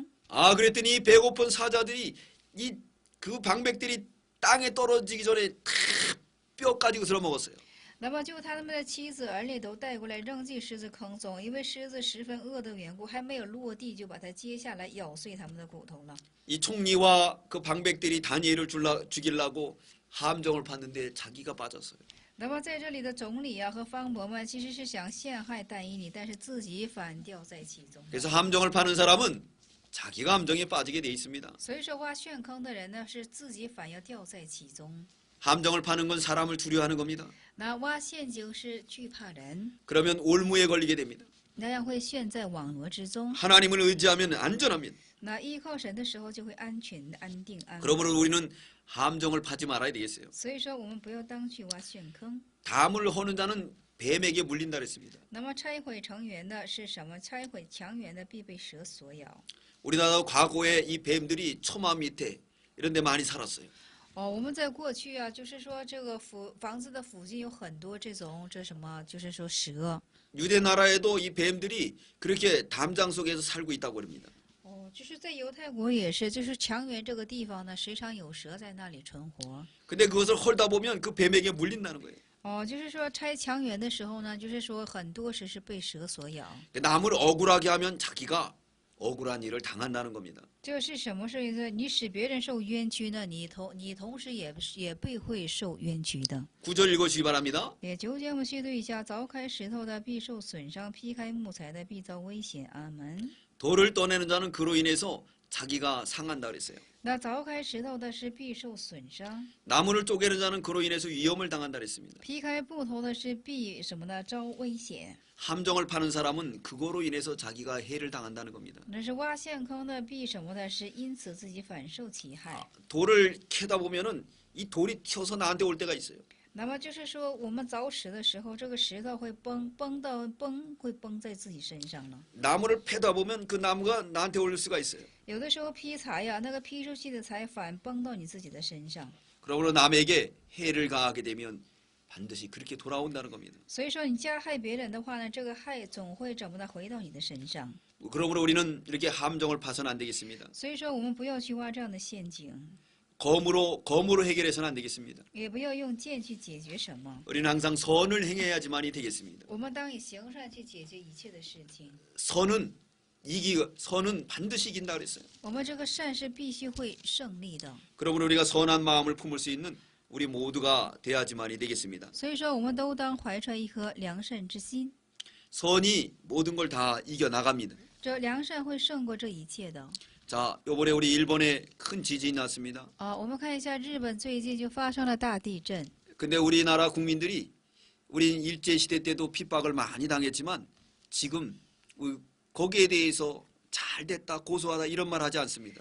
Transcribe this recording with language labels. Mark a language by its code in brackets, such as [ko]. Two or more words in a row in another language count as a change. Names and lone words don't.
[ko] 아 그랬더니 이 배고픈 사자들이 그 방백들이 땅에 떨어지기 전에 다 뼈 가지고 들어 먹었어요. [zh] 那么就他们的妻子儿女都带过来扔进狮子坑中，因为狮子十分饿的缘故，还没有落地就把它接下来咬碎他们的骨头了。 [ko] 이 총리와 그 방백들이 다니엘을 죽이려고 함정을 팠는데 자기가 빠졌어요. [zh] 那么在这里的总理啊和方伯们其实是想陷害但以理，但是自己反掉在其中。 [ko] 그래서 함정을 파는 사람은 자기가 함정에 빠지게 돼 있습니다. [zh] 所以说挖陷坑的人呢是自己反要掉在其中。 [ko] 함정을 파는 건 사람을 두려워하는 겁니다. [zh] 那挖陷阱是惧怕人， [ko] 그러면 올무에 걸리게 됩니다. [zh] 那样会陷在网罗之中。 [ko] 하나님을 의지하면 안전합니다. [zh] 那依靠神的时候就会安全、安定、安稳。 [ko] 그러므로 우리는 함정을 파지 말아야 되겠어요. [zh] 所以说我们不要当去挖陷坑。 [ko] 담을 허는 자는 뱀에게 물린다 그랬습니다. [zh] 那么拆毁成员的是什么？拆毁墙垣的必被蛇所咬。 [ko] 우리나라 과거에 이 뱀들이 처마 밑에 이런 데 많이 살았어요. [zh] 我们在过去啊，就是说这个房子的附近有很多这什么，就是说蛇。 [ko] 유대 나라에도 이 뱀들이 그렇게 담장 속에서 살고 있다고 합니다. [zh] 就是在犹太国也是，就是墙垣这个地方呢，时常有蛇在那里存活。 [ko] 근데 그것을 헐다 보면 그 뱀에게 물린다는 거예요. [zh] 就是说拆墙垣的时候呢，就是说很多时是被蛇所咬。 [ko] 남을 억울하게 하면 자기가 억울한 일을 당한다는 겁니다. [zh] 这是什么意思？你使别人受冤屈呢，你同时也会受冤屈的。 [ko] 9절 읽어주시기 바랍니다. [zh] 9 节我们细读一下：凿开石头的必受损伤，劈开木材的必遭危险。阿门。 [ko] 돌을 떠내는 자는 그로 인해서 자기가 상한다 그랬어요. [zh] 那凿开石头的是必受损伤， [ko] 나무를 쪼개는 자는 그로 인해서 위험을 당한다 그랬습니다. [zh] 劈开木头的是必什么呢？遭危险。 [ko] 함정을 파는 사람은 그거로 인해서 자기가 해를 당한다는 겁니다. [zh] 那是挖陷坑的必什么的？是因此自己反受其害。 [ko] 돌을 캐다 보면은 이 돌이 튀어서 나한테 올 때가 있어요. [zh] 那么就是说，我们凿石的时候，这个石头会崩在自己身上了。 [ko] 나무를 패다 보면 그 나무가 나한테 올 수가 있어요. [zh] 有的时候劈柴呀，那个劈出去的柴反崩到你自己的身上。 [ko] 그러므로 남에게 해를 가하게 되면 반드시 그렇게 돌아온다는 겁니다. [zh] 所以说，你加害别人的话呢，这个害总会怎么的回到你的身上。 [ko] 그러므로 우리는 이렇게 함정을 파서는 안 되겠습니다. [zh] 所以说，我们不要去挖这样的陷阱， [ko] 검으로 해결해서는 안 되겠습니다. [zh] 也不要用剑去解决什么。 [ko] 우리는 항상 선을 행해야지만이 되겠습니다. [zh] 我们当以行善去解决一切的事情。 [ko] 선은 반드시 이긴다 그랬어요. [zh] 我们这个善是必须会胜利的。 [ko] 그러므로 우리가 선한 마음을 품을 수 있는 우리 모두가 돼야지만이 되겠습니다. [zh] 所以说，我们都当怀揣一颗良善之心， [ko] 선이 모든 걸 다 이겨 나갑니다. [zh] 这良善会胜过这一切的。 [ko] 자, 이번에 우리 일본에 큰 지진이 났습니다. [zh] 我们看一下日本最近就发生了大地震。 [ko] 근데 우리나라 국민들이 우린 일제 시대 때도 핍박을 많이 당했지만 지금 거기에 대해서 잘 됐다, 고소하다 이런 말 하지 않습니다.